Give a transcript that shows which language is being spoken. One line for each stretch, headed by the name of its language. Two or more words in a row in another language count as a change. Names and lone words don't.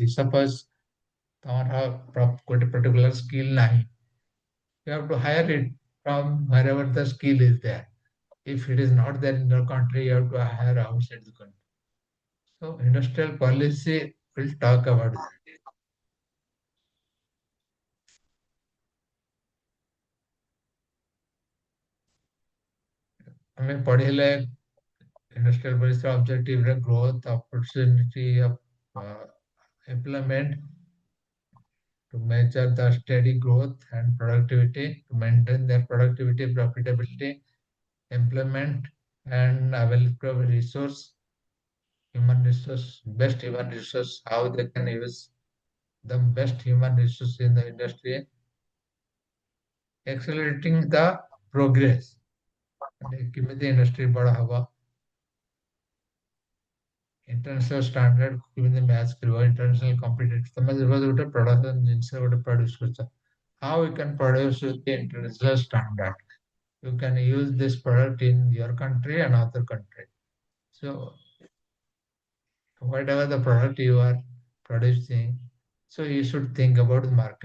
English: Suppose got a particular skill nahi, you have to hire it from wherever the skill is there. If it is not there in your country, you have to hire outside the country. So industrial policy will talk about that.
Odia: ଆମେ ପଢିଲେ
English: industrial policy objective ରେ growth, opportunity of employment, to measure the steady growth and productivity, to maintain their productivity, profitability, employment, and available resource, human resource, best human resource, how they can use the best human resource in the industry, accelerating the progress.
Odia: କେମିତି industry ବଡ଼ ହବ,
English: international standard
Odia: କେମିତି ମ୍ୟାଚ୍ କରିବ,
English: international competitive,
Odia: ତମେ ଯେବେ ଗୋଟେ production ଜିନିଷ ଗୋଟେ produce କରୁଛ,
English: how you can produce with the international standard. You can use this product in your country and other country. So whatever the product you are producing, so you should think about the market.